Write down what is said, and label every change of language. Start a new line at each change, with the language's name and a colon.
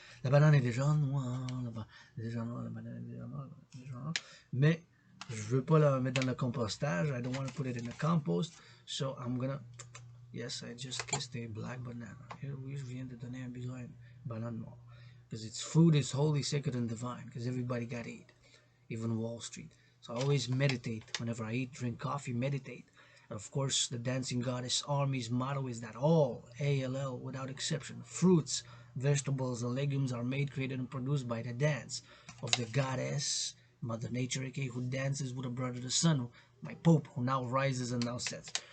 French: La banane est déjà noire. La banane est déjà noire. Mais je veux pas la mettre dans le compostage.
English: I don't want to put it in the compost. So I'm gonna... Yes, I just kissed a black banana. Here we
French: viens de donner un bisou à une banane noire.
English: Because its food is holy, sacred, and divine. Because everybody got to eat. Even Wall Street. So I always meditate. Whenever I eat, drink coffee, meditate. And of course, the dancing goddess armies motto is that all, ALL, without exception, fruits, vegetables, and legumes are made, created, and produced by the dance of the goddess, Mother Nature, aka who dances with her brother the sun, my Pope, who now rises and now sets.